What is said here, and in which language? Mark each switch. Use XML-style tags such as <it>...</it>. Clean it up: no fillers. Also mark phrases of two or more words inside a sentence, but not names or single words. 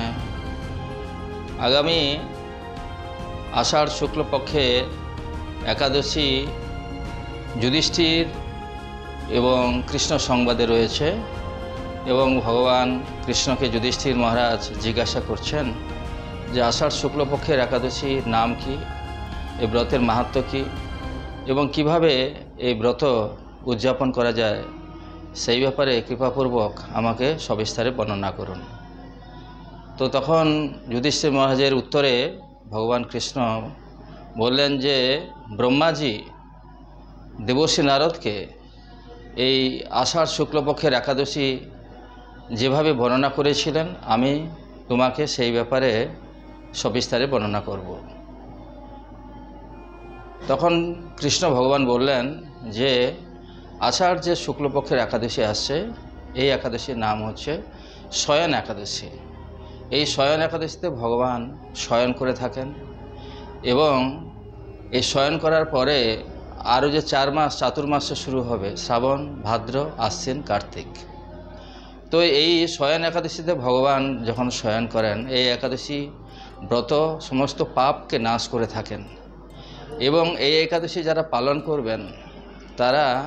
<bn>আগামী আষাঢ় শুক্ল পক্ষে একাদশী যুধিষ্ঠির এবং কৃষ্ণ সংবাদে রয়েছে এবং ভগবান কৃষ্ণ কে যুধিষ্ঠির মহারাজ জিজ্ঞাসা করছেন যে আষাঢ় শুক্ল পক্ষের একাদশী নাম কি, এ ব্রতের মাহাত্ম্য কি এবং কিভাবে এ ব্রত উদ্‌যাপন করা যায় সেই ব্যাপারে কৃপাপূর্বক আমাকে সবিস্তারে বর্ণনা করুন। তো তখন যুধিষ্ঠির মহারাজের উত্তরে ভগবান কৃষ্ণ বলেন যে ব্রহ্মাজী দেবর্ষি নারদ কে এই আষাঢ় শুক্লপক্ষের একাদশী যেভাবে বর্ণনা করেছিলেন আমি তোমাকে সেই ব্যাপারে সবিস্তারে বর্ণনা করব। তখন কৃষ্ণ ভগবান বললেন যে আষাঢ় যে শুক্লপক্ষের একাদশী আসছে এই একাদশীর নাম হচ্ছে শয়ন একাদশী। এই শয়ন একাদশীতে ভগবান শয়ন করে থাকেন এবং এই শয়ন করার পরে আরো যো 4 মাস চাতুর্মাস শুরু হবে শ্রাবণ ভাদ্র আশ্বিন কার্তিক। তো যেই শয়ন একাদশীতে ভগবান যখন শয়ন করেন যে একাদশী ব্রত সমস্ত পাপ কে নাশ করে থাকেন এবং যে একাদশী যারা পালন করবেন তারা</bn>